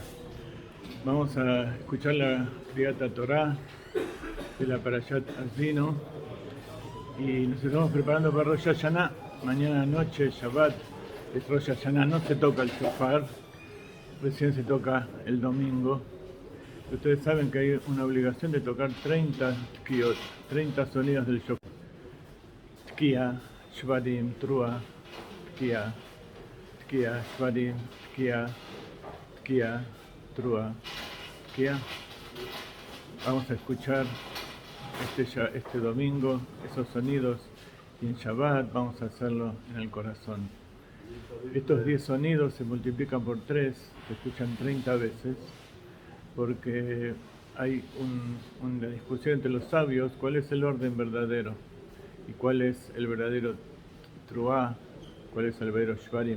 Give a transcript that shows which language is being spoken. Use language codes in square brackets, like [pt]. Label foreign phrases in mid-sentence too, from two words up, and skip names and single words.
[es] Vamos a escuchar la [he] קריאת תורה [es] de la Parashat Azino y nos estamos preparando para Rosh Hashanah. Mañana noche, Shabbat, es Rosh Hashanah, no se toca el shofar, recién se toca el domingo. Ustedes saben que hay una obligación de tocar 30 tkiyot, 30 sonidos del shofar. [he] תקיעה, שברים, תרועה, תקיעה, תקיעה, שברים, תקיעה, תקיעה, תרועה, תקיעה. [es] Vamos a escuchar este domingo esos sonidos y en Shabbat vamos a hacerlo en el corazón. Estos 10 sonidos se multiplican por 3, se escuchan 30 veces, porque hay una discusión entre los sabios cuál es el orden verdadero y cuál es el verdadero Truá, cuál es el verdadero Shvarim.